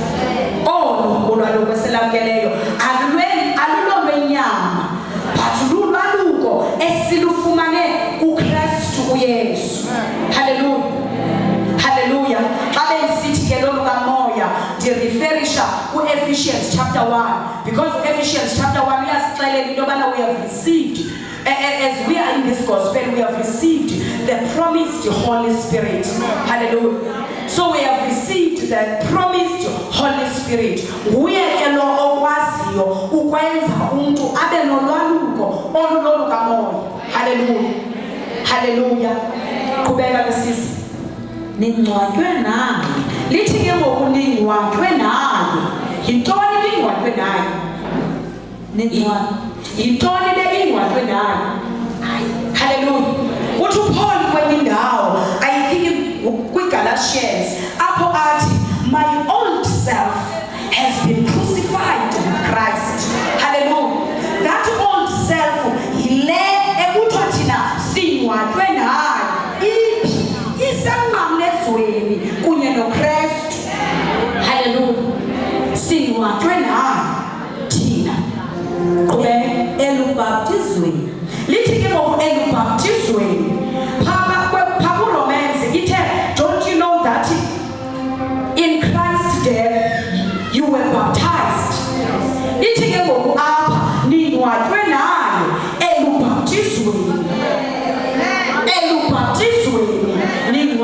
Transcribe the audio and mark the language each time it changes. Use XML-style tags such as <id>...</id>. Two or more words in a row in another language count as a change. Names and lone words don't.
<xh>Olu ulwaluko eselamkeleyo alulolwenyama but lulwaluko esilufumane kuKristu uYesu.</xh> <en>Hallelujah. Hallelujah.</en> <xh>Xa besithi ke lolukamoya ndireferisha ku-Ephesians chapter 1</xh> <en>because Ephesians chapter 1</en> <xh>uyasixelela into yobana</xh> <en>we have received as we are in this gospel we have received the promised Holy Spirit. Hallelujah. So we have received the promised Holy Spirit.</en> <xh>Nguye ke lo okwaziyo ukwenza umuntu abe nolwaluko olulolukamoya. Hallelujah. Hallelujah. Qhubeka ke sisi. Ningcwatywe naye. Lithi ke ngoku ningcwatywe naye. Yintoni ningcwatywe naye? Yintoni le ingcwatywe naye?</xh> <en>Hallelujah.</en> <xh>Uthi uPaul kwenye indawo</xh> <en>I think</en> <xh>kwiGalatians apho athi</xh> <en>my old self has been crucified with Christ.</en> <xh>Hallelujah.</xh> <en>That old self</en> <xh>yile ekuthiwa thina singcwatywe naye. Iphi isemnqamlezweni kunye noKristu.</xh> <en>Hallelujah.</en> <xh>Singcwatywe naye thina. Elubhaptizweni. Lithi ke ngoku elubhaptizweni. Phaa kuRomans ithe</xh> <en>don't you know that in Christ's death you were baptized.</en> <xh>Ithi ke ngoku apha ningcwatywe naye elubhaptizweni. Elubhaptizweni</xh>